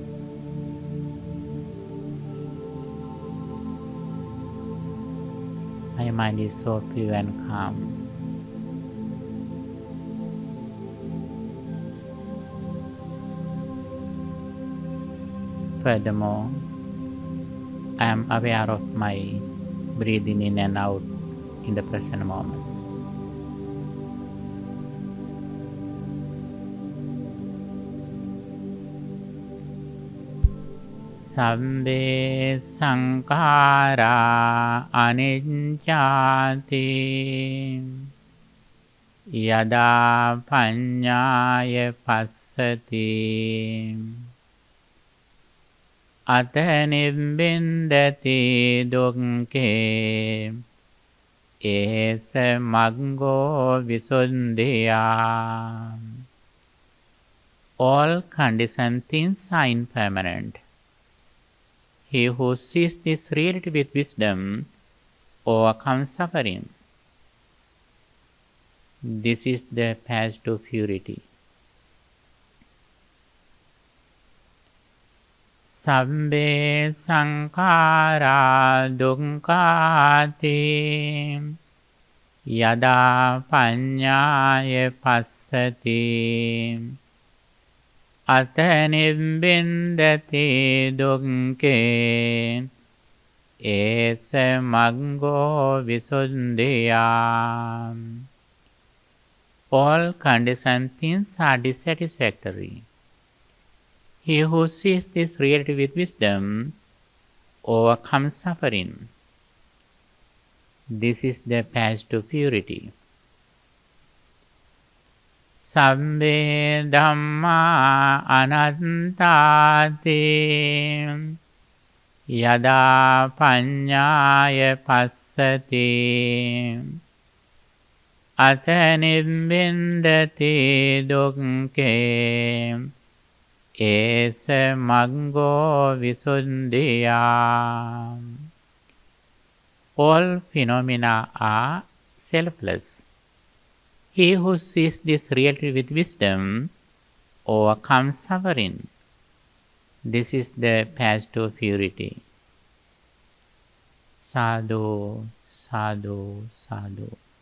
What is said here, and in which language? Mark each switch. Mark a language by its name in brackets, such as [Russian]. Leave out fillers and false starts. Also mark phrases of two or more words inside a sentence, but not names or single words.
[English] My mind is so pure and calm. Furthermore, I am aware of my breathing in and out in the present moment. [Pali] Sabbe sankhara anicchati yada paññāya passati ata nibbindati dukkhe esa maggo visuddhya. [English] All conditioned things are impermanent. He who sees this reality with wisdom overcomes suffering. This is the path to purity. [Pali] Sabbe sankhara dukkhati yada paññāya passati ata nibbindati dukkhe esa maggo visuddhya. [English] All conditioned things are dissatisfactory. He who sees this reality with wisdom overcomes suffering. This is the path to purity. [Pali] Sabbe dhamma anattati yada paññāya passati ata nibbindati dukkhe esa maggo visuddhya. [English] All phenomena are selfless. He who sees this reality with wisdom overcomes suffering. This is the path to purity. [Pali] Sadhu, sadhu, sadhu.